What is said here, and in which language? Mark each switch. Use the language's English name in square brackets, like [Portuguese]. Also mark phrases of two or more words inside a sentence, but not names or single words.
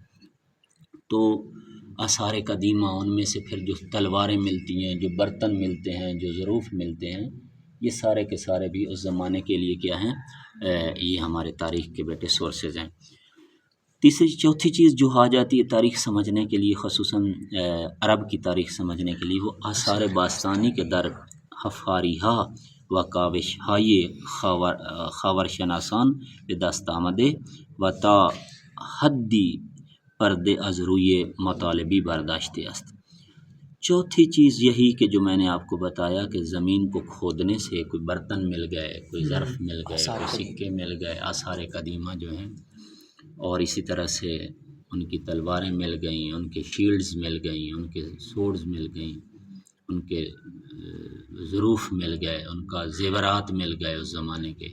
[Urdu] تو آثار قدیمہ ان میں سے پھر جو تلواریں ملتی ہیں، جو برتن ملتے ہیں، جو ظروف ملتے ہیں، یہ سارے کے سارے بھی اس زمانے کے لیے کیا ہیں، یہ ہمارے تاریخ کے بیٹے سورسز ہیں. تیسری چوتھی چیز جو آ جاتی ہے تاریخ سمجھنے کے لیے، خصوصاً عرب کی تاریخ سمجھنے کے لیے، وہ [Persian] آثار باستانی کے در حفاریہا و کاوش ہائے خاور شناسان به دست آمده و تا حدی پردے از روی مطالبی برداشتے است. [Urdu] چوتھی چیز یہی کہ جو میں نے آپ کو بتایا کہ زمین کو کھودنے سے کوئی برتن مل گئے، کوئی ظرف مل گئے، کوئی سکے مل گئے، آثار قدیمہ جو ہیں، اور اسی طرح سے ان کی تلواریں مل گئیں، ان کے شیلڈز مل گئیں، ان کے سورڈز مل گئیں، ان کے ظروف مل گئے، ان کا زیورات مل گئے اس زمانے کے.